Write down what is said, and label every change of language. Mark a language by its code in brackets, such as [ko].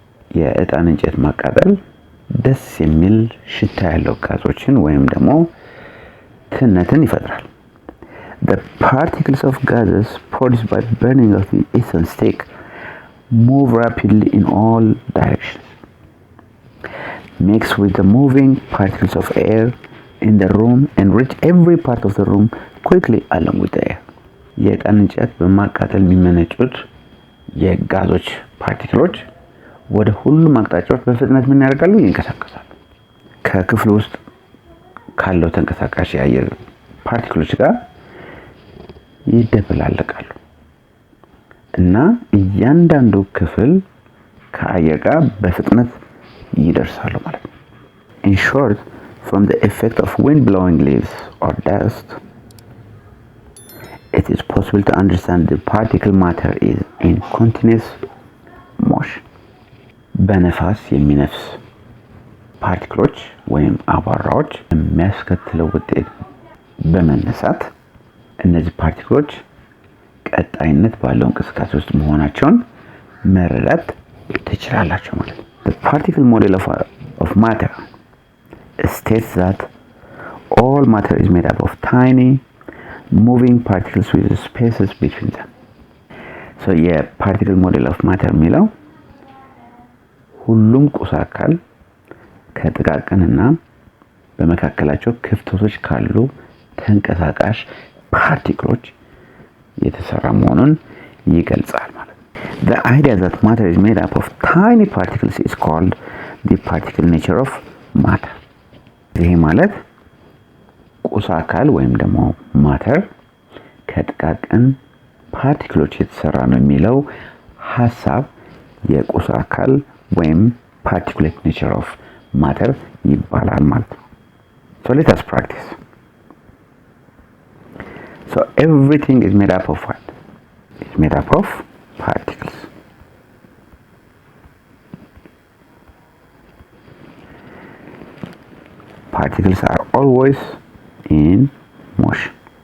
[am] የዕጣን እንጨት ማቃጠል ደስ የሚል ሽታ ያለው ጋዞችን ወይም ደግሞ ትነትን ይፈጥራል። [en] The particles of gases produced by burning of the incense stick move rapidly in all directions. Mix with the moving particles of air in the room and reach every part of the room quickly along with the air. [am] የዕጣን እንጨት በማቃጠል የሚመነጩት የጋዞች ፓርቲክሎች ወደ ሁሉም አቅጣጫዎች በፍጥነት ምን ያደርጋሉ? ይንቀሳቀሳሉ። ከክፍሉ ውስጥ ካለው ተንቀሳቃሽ የአየር ፓርቲክሎች ጋር ይደበላለቃሉ እና እያንዳንዱ ክፍል ከአየር ጋር በፍጥነት ይደርሳሉ ማለት ነው። [en] In short, from the effect of wind blowing leaves or dust, it is possible to understand the particle matter is in continuous motion. [am] በነፋስ የሚነፍስ ፓርቲክሎች ወይም አቧራዎች የሚያስከትለው ውጤት በመነሳት እነዚህ ፓርቲክሎች ቀጣይነት ባለው እንቅስቃሴ ውስጥ መሆናቸውን መረዳት ትችላላችሁ ማለት ነው። [en] The particle model of matter states that all matter is made up of tiny moving particles with spaces between them. So particle model of matter [am] የሚለው ሁሉም ቁስ አካል ከጥቃቅንና በመካከላቸው ክፍተቶች ካሉ ተንቀሳቃሽ ፓርቲክሎች የተሰራ መሆኑን ይገልጻል ማለት ነው። The idea that matter is made up of tiny particles is called the particle nature of matter. ይሄ ማለት ቁስ አካል ወይም ደግሞ ማተር ከጥቃቅን ፓርቲክሎች የተሰራ ነው የሚለው ሐሳብ የቁስ አካል ወይም [en] particulate nature of matter [am] ይባላል ማለት ነው። [en] So let us practice. So everything is made up of what? It's made up of particles. Particles are always in motion.